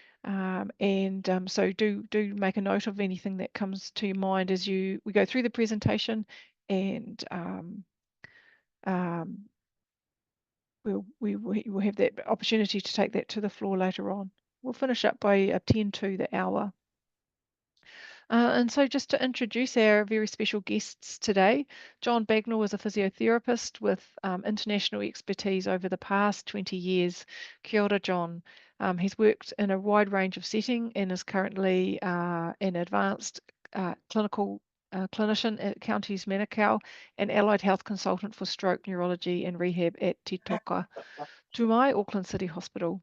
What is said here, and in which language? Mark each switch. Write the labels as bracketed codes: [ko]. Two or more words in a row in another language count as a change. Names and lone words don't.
[en] So do make a note of anything that comes to your mind as we go through the presentation, and we'll have that opportunity to take that to the floor later on. We'll finish up by 10 to the hour. And so just to introduce our very special guests today, John Bagnell is a physiotherapist with international expertise over the past 20 years. [mi] Kia ora, [en] John. He's worked in a wide range of settings and is currently an advanced clinical clinician at Counties Manukau and allied health consultant for stroke neurology and rehab at Te Toka Tumai, Auckland City Hospital.